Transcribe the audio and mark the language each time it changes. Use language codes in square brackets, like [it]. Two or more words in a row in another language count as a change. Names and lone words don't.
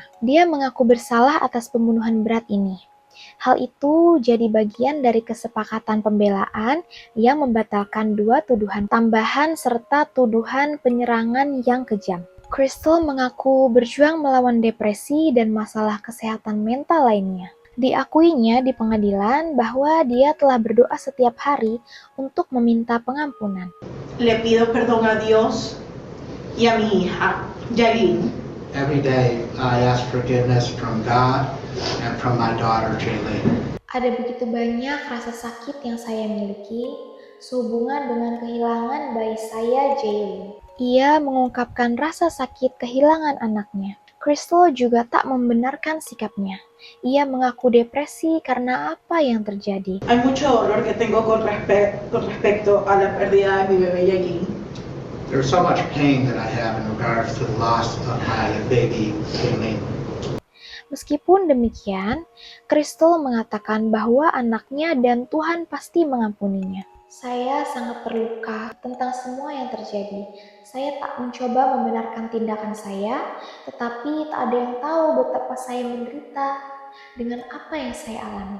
[id] Dia mengaku bersalah atas pembunuhan berat ini. Hal itu jadi bagian dari kesepakatan pembelaan yang membatalkan 2 tuduhan tambahan serta tuduhan penyerangan yang kejam. Crystal mengaku berjuang melawan depresi dan masalah kesehatan mental lainnya. Diakuinya di pengadilan bahwa dia telah berdoa setiap hari untuk meminta pengampunan. [es] Le pido perdón a Dios y a mi hija, Yailin. [en] Every day I ask forgiveness from God and from my daughter, Jaylin. [id] Ada begitu banyak rasa sakit yang saya miliki sehubungan dengan kehilangan bayi saya, Jaylin. Ia mengungkapkan rasa sakit kehilangan anaknya. Crystal juga tak membenarkan sikapnya. Ia mengaku depresi karena apa yang terjadi. [es] Hay mucho dolor que tengo con respecto a la pérdida de mi bebé Yailin. [en] There's so much pain that I have in regards to the loss of my baby, Jaylin. [id] Meskipun demikian, Crystal mengatakan bahwa anaknya dan Tuhan pasti mengampuninya. Saya sangat terluka tentang semua yang terjadi. Saya tak mencoba membenarkan tindakan saya, tetapi tak ada yang tahu betapa saya menderita dengan apa yang saya alami.